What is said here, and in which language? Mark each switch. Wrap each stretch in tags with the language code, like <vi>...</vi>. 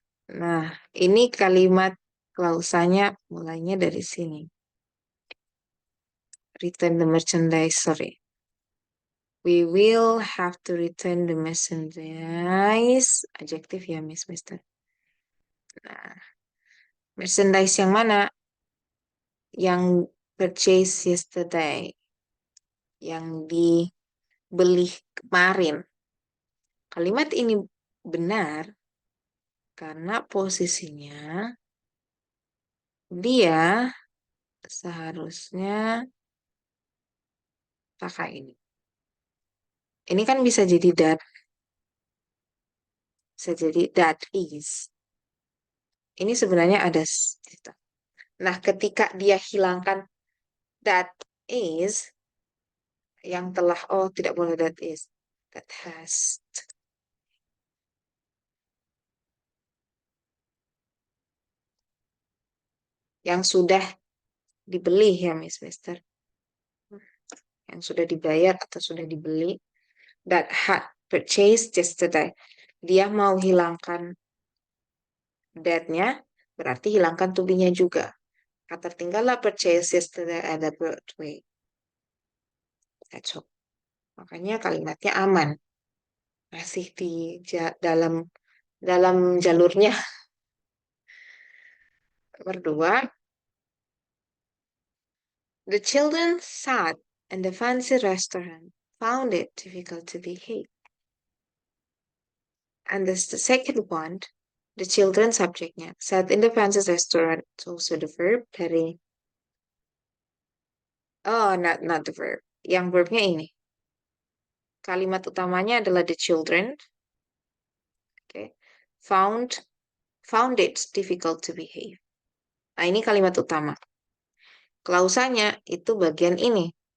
<id>Nah, ini kalimat klausanya mulainya dari sini.</id> <en>return the merchandise. Sorry. We will have to return the merchandise.</en> <id>Adjektif ya, Mister. Nah, merchandise yang mana? Yang</id> <en>purchase yesterday.</en> <id>Yang dibeli kemarin. Kalimat ini benar karena posisinya dia seharusnya pakai ini. Ini kan bisa jadi that, bisa jadi that is. Ini sebenarnya ada. Nah, ketika dia hilangkan</id> <en>that is,</en> <id>yang telah, oh tidak boleh that is,</id> <en>that has.</en> <id>Yang sudah dibeli ya, Mister. Yang sudah dibayar atau sudah dibeli.</id> <en>That had purchased yesterday.</en> <id>Dia mau hilangkan that-nya, berarti hilangkan to be-nya juga. Kata tinggallah</id> <en>purchase yesterday at the Broadway. That's all.</en> <id>Makanya kalimatnya aman. Masih di dalam jalurnya. Nomor 2.</id> <en>The children sat in the fancy restaurant, found it difficult to behave. And this the second one, the children subjectnya. Sat in the fancy restaurant, it's also the verb</en> <id>dari.</id> <en>Oh, not the verb.</en> <id>Yang verbnya ini. Kalimat utamanya adalah</id> <en>the children. Okay. Found it difficult to behave.</en> <id>Nah, ini kalimat utama. Klausanya itu bagian ini.</id>